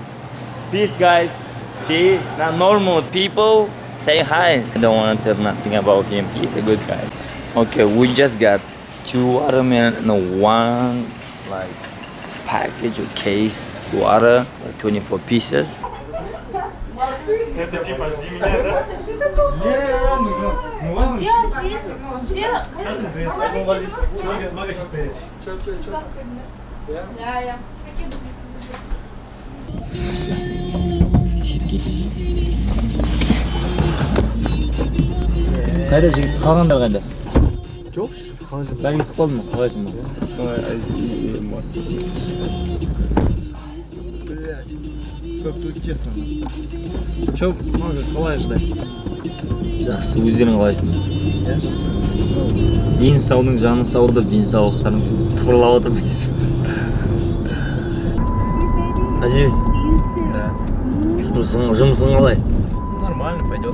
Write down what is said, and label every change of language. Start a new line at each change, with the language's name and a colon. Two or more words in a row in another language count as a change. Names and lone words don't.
English: Peace, guys. See, now normal people say hi. I don't want to tell nothing about him. He's a good guy. Okay, we just got 2 watermelon and 1 like package or case water, like 24 pieces.
Russian: Это типа жди меня, да? Где здесь? Где? Я. Какие
Kazakh: Қайда жігіт, қалғандар қайда? Жоқ, Бәрі кетіп қалды ма? Қалайсың ба?
Russian: Как тут честно. Че,
Kazakh: қалай ждай? Жақсы, өздерің қалайсың? Дені саудың жаны сауды, денсаулықтарың тұғырлап отыр дейсің. Азиз,
Russian: Да.
Kazakh: жұмысың қалай?
Russian: Нормально, пойдет.